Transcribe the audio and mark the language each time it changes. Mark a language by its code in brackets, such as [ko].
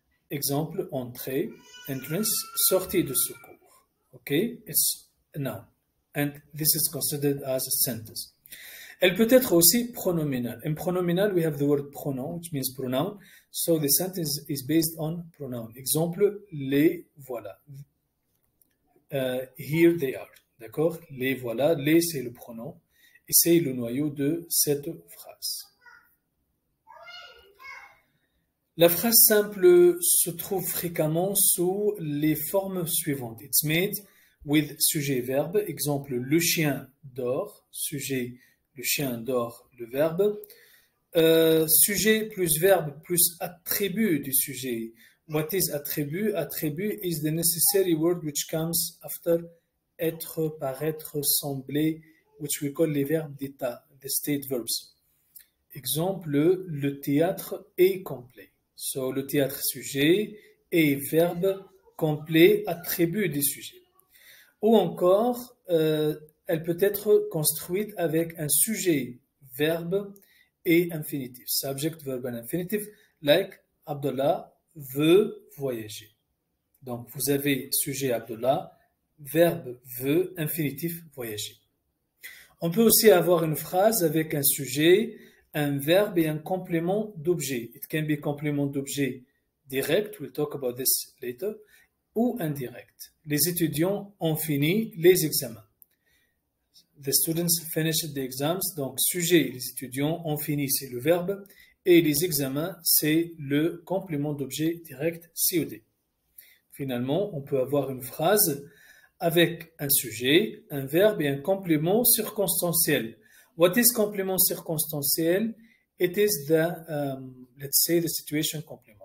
[fr] Exemple, entrée, entrance, sortie de secours. [en] Okay, it's a noun. And this is considered as a sentence. [fr] Elle peut être aussi pronominal. [en] In pronominal, we have the word pronoun, which means pronoun. So the sentence is based on pronoun. [fr] Exemple, les voilà. [en] Here they are. [fr] D'accord? Les voilà. Les, c'est le pronom. Et c'est le noyau de cette phrase. La phrase simple se trouve fréquemment sous les formes suivantes. [en] It's made with sujet-verbe. [fr] Exemple, le chien dort. Sujet, le chien dort, le verbe. Sujet plus verbe plus attribut du sujet. [en] What is attribut? Attribut is the necessary word which comes after être, paraître, sembler, which we call [fr] les verbes d'état, [en] the state verbs. [fr] Exemple, le théâtre est complet. So, le théâtre sujet et verbe complet, attribut des sujets. Ou encore, elle peut être construite avec un sujet, verbe et infinitif. [en] Subject, verb and infinitive, like Abdullah veut voyager. [fr] Donc, vous avez sujet Abdullah, verbe veut, infinitif voyager. On peut aussi avoir une phrase avec un sujet, un verbe et un complément d'objet. [en] It can be complément d'objet direct, we'll talk about this later, [fr] ou indirect. Les étudiants ont fini les examens. [en] The students finished the exams. [fr] Donc, sujet, les étudiants ont fini, c'est le verbe, et les examens, c'est le complément d'objet direct, COD. Finalement, on peut avoir une phrase avec un sujet, un verbe et un complément circonstanciel. [en] What is complément circonstanciel? It is the, let's say, the situation complement.